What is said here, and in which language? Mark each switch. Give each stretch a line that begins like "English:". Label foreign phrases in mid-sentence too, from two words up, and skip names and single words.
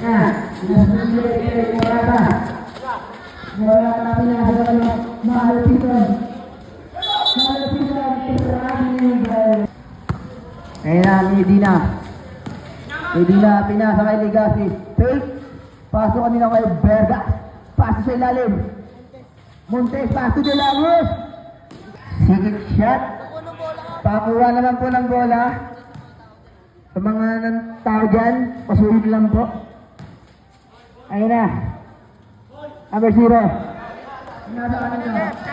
Filipino: Morata pinasa Malupiton. Ayun na, Medina pinasa kay Legacy. Fake. Paso kanina kay Berga. Paso sa ilalim. Montes, paso de Lagos.
English: Second shot.
Filipino: Pakuha naman po ng bola. Sa mga tao dyan, pasuhin lang po. Ayun na. Number 0. Nasa kanina.